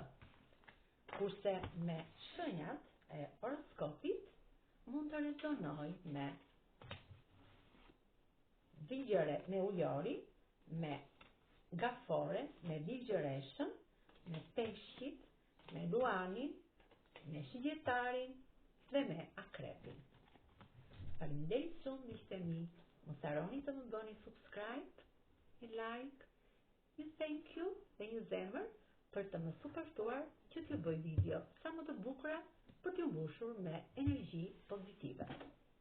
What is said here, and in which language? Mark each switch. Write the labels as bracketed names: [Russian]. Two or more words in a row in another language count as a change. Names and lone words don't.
[Albanian] Kurse me shenjat e horoskopit mund të rezonoj me Vigjëre me Ujori, me Gafore, me Vigjëreshën, me Peshqit, me Luanin, me Shigjetarin dhe me Akrepin. Faleminderit shumë, miqtë mi. Mos harroni të më bëni subscribe, një like, një [English] thank you [Albanian] dhe një zemër për të më suportuar që t'ju bëj video sa më të bukura për t'ju mbushur me energji pozitive.